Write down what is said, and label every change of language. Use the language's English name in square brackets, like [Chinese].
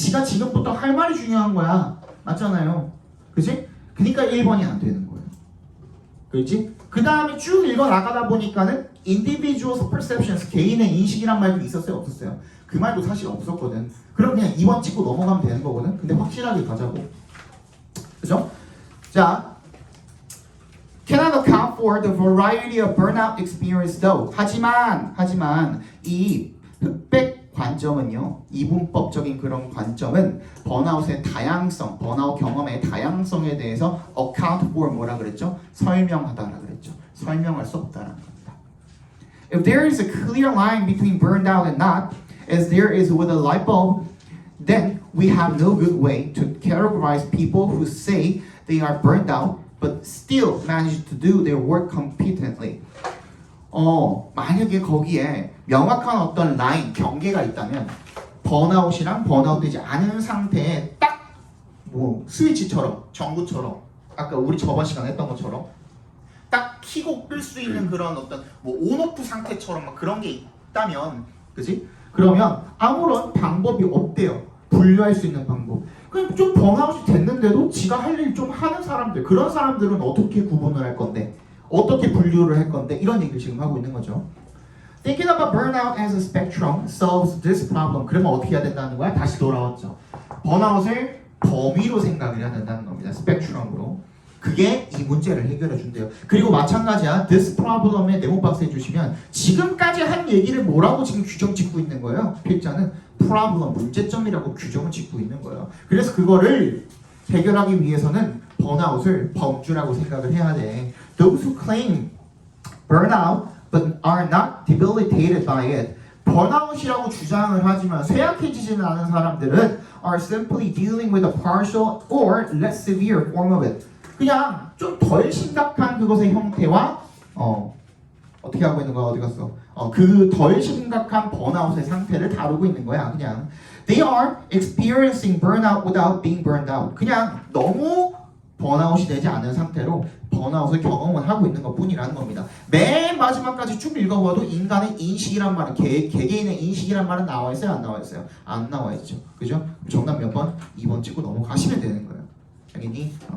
[Korean] 지가 지금부터 할 말이 중요한 거야. 맞잖아요. 그지? 그러니까 1번이 안 되는 거예요. 그렇지? 그 다음에 쭉 읽어 나가다 보니까는 individual perceptions, 개인의 인식이란 말도 있었어요? 없었어요? 그 말도 사실 없었거든. 그럼 그냥 2번 찍고 넘어가면 되는 거거든. 근데 확실하게 가자고. 그죠? [English] 자, cannot account for the variety of burnout experience though. [Korean] 하지만 이 흑백 관점은요, 이분법적인 그런 관점은 번아웃의 다양성, 번아웃 경험의 다양성에 대해서 account for 뭐라 그랬죠? 설명하다라 그랬죠. 설명할 수 없다라는 겁니다. [English] If there is a clear line between burned out and not, as there is with a light bulb, then we have no good way to categorize people who say they are burned out but still manage to do their work competently. [Korean] 만약에 거기에 명확한 어떤 라인, 경계가 있다면 번아웃이랑 번아웃되지 않은 상태에 딱 뭐 스위치처럼, 전구처럼 아까 우리 저번 시간에 했던 것처럼 딱 켜고 끌 수 있는 그런 어떤 뭐 온오프 상태처럼 막 그런 게 있다면, 그지? 그러면 아무런 방법이 없대요. 분류할 수 있는 방법. 그냥 좀 번아웃이 됐는데도 지가 할 일 좀 하는 사람들, 그런 사람들은 어떻게 구분을 할 건데, 어떻게 분류를 할 건데, 이런 얘기를 지금 하고 있는 거죠. [English] Thinking about burnout as a spectrum solves this problem. [Korean] 그러면 어떻게 해야 된다는 거야? 다시 돌아왔죠. 번아웃을 범위로 생각을 해야 된다는 겁니다. 스펙트럼으로. 그게 이 문제를 해결해 준대요. 그리고 마찬가지야. This problem의 네모 박스 해주시면 지금까지 한 얘기를 뭐라고 지금 규정 짓고 있는 거예요? 필자는 problem, 문제점이라고 규정을 짓고 있는 거예요. 그래서 그거를 해결하기 위해서는 번아웃을 범주라고 생각을 해야 돼. [English] Those who claim burnout but are not debilitated by it. [Korean] 번아웃이라고 주장을 하지만 쇠약해지지는 않은 사람들은 [English] are simply dealing with a partial or less severe form of it. [Korean] 그냥 좀 덜 심각한 그것의 형태와 어떻게 하고 있는 거야? 어디 갔어? 그 덜 심각한 번아웃의 상태를 다루고 있는 거야. [English] 그냥 they are experiencing burnout without being burned out. [Korean] 그냥 너무 번아웃이 되지 않은 상태로 번아웃을 경험을 하고 있는 것뿐이라는 겁니다. 맨 마지막까지 쭉 읽어봐도 인간의 인식이란 말은 개개인의 인식이란 말은 나와 있어요? 안 나와 있어요? 안 나와 있죠. 그죠? 정답 몇 번? 2번 찍고 넘어가시면 되는 거예요. 알겠니?